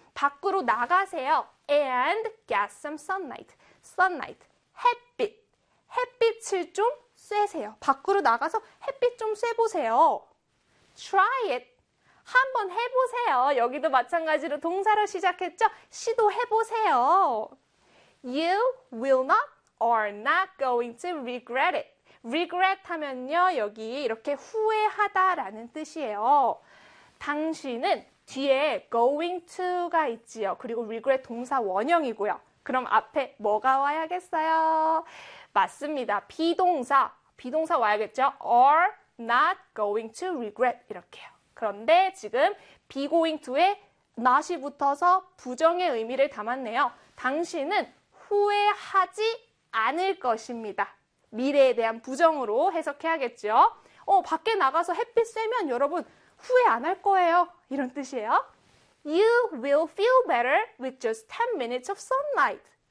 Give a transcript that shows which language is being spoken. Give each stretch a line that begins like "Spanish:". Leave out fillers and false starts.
Korean: 밖으로 나가세요.
English: And get some sunlight.
Korean: Sunlight, 햇빛. 햇빛을 좀 쐬세요. 밖으로 나가서 햇빛 좀 쐬보세요.
English: Try it.
Korean: 한번 해보세요. 여기도 마찬가지로 동사로 시작했죠? 시도해보세요.
English: You will not or not going to regret it.
Korean: Regret 하면요, 여기 이렇게 후회하다라는 뜻이에요. 당신은 뒤에 going to가 있지요. 그리고 regret 동사 원형이고요. 그럼 앞에 뭐가 와야겠어요? 맞습니다. 비동사. 비동사 와야겠죠?
English: Are not going to regret
Korean: 이렇게요. 그런데 지금 be going to에 not이 붙어서 부정의 의미를 담았네요. 당신은 후회하지 않을 것입니다. 미래에 대한 부정으로 해석해야겠죠? 밖에 나가서 햇빛 쐬면 여러분 후회 안할 거예요. 이런 뜻이에요.
English: You will feel better with just 10 minutes of sunlight.